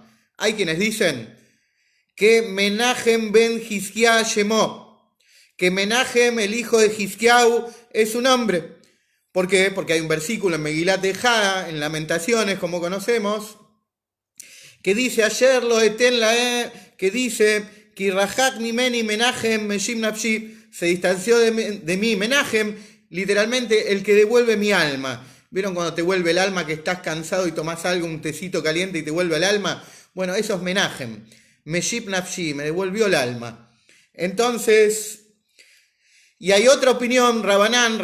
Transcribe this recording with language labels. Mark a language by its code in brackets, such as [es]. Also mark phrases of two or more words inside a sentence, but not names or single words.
[es] Hay quienes dicen que Menahem ben Hizkiah Shemó, que Menahem, el hijo de Hizkiau, es su nombre. ¿Por qué? Porque hay un versículo en Megilat Ejá, en Lamentaciones, como conocemos, que dice, ayer lo eten lae, que dice, [he] כירחק ממני מנחם משים נפשי, [es] se distanció de mí, Menahem, literalmente el que devuelve mi alma. ¿Vieron cuando te vuelve el alma, que estás cansado y tomás algo, un tecito caliente y te vuelve el alma? Bueno, eso es Menahem. [he] משיב נפשי, [es] me devolvió el alma. Entonces, y hay otra opinión, Rabanán.